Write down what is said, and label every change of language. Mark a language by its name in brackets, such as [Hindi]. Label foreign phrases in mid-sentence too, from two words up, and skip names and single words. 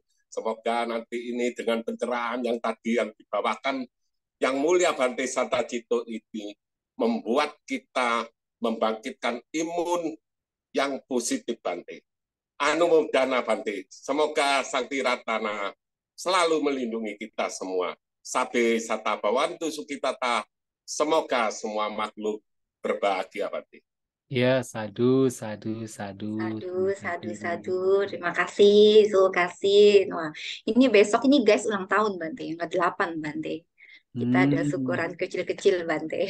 [Indonesian] Semoga nanti ini dengan pencerahan yang tadi yang dibawakan yang mulia Bante Satacito ini membuat kita membangkitkan imun yang positif, Bante. Anumodana, Bante. Semoga Sang Tiratana selalu melindungi kita semua. [Pali] Sabe sata bawantu sukitata. [Indonesian] Semoga semua makhluk berbahagia, Bante. Ya, [Pali] sadu, sadu, sadu. [Indonesian] Sadu. Terima kasih, kasih. Wah, ini besok ini guys ulang tahun Bante, yang ke-8 Bante. Kita ada syukuran kecil-kecil Bante.